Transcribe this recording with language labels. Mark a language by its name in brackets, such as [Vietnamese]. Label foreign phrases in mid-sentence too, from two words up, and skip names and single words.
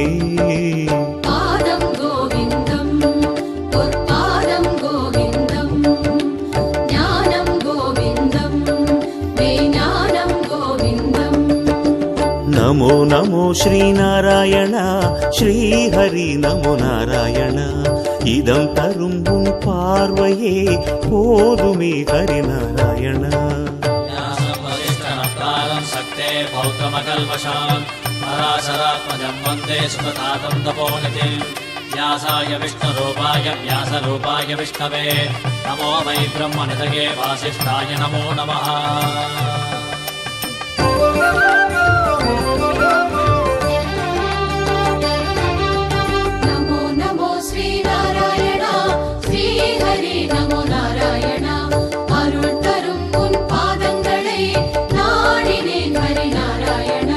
[Tamil] பாதம் கோவிந்தம் பொற்பாதம் கோவிந்தம் ஞானம் கோவிந்தம் மெய்ஞானம் கோவிந்தம் [Sanskrit] नमो नमो श्रीनारायण श्रीहरि नमो नारायण [Tamil] இதம் தரும் உன் பார்வையே போதுமே ஹரி நாராயண [Sanskrit] शक्ते पौत्रमकल्मषान् पराशरात्मजं वन्दे सुततातं तपोनिधिं व्यासाय विष्णुरूपाय व्यासरूपाय विष्णवे नमो वै ब्रह्मनिधये वासिष्ठाय नमो नमः नमो नमो श्रीनारायणा श्रीहरि नमो नारायणा [Tamil] அருள் தரும் உன் பாதங்களை நாடினேன் ஹரி நாராயணா